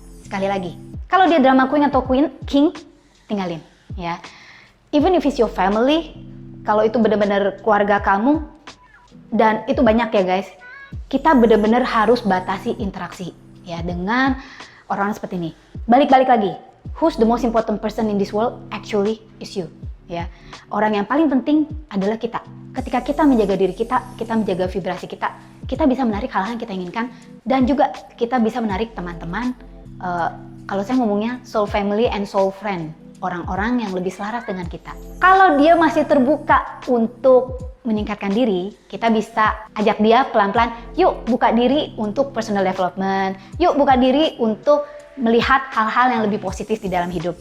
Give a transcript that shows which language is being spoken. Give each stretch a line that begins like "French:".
Indonesian: Sekali lagi, kalau dia drama queen atau king, tinggalin ya.
English: Even if it's your family,
Indonesian: kalau itu benar-benar keluarga kamu, dan itu banyak ya guys, kita benar-benar harus batasi interaksi ya dengan orang seperti ini. Balik lagi,
English: who's the most important person in this world actually is you ya.
Indonesian: Orang yang paling penting adalah kita. Ketika kita menjaga diri kita menjaga vibrasi kita bisa menarik hal-hal yang kita inginkan, dan juga kita bisa menarik teman-teman, kalau saya ngomongnya
English: soul family and soul friend,
Indonesian: orang-orang yang lebih selaras dengan kita. Kalau dia masih terbuka untuk meningkatkan diri, kita bisa ajak dia pelan-pelan, yuk buka diri untuk personal development, yuk buka diri untuk melihat hal-hal yang lebih positif di dalam hidup.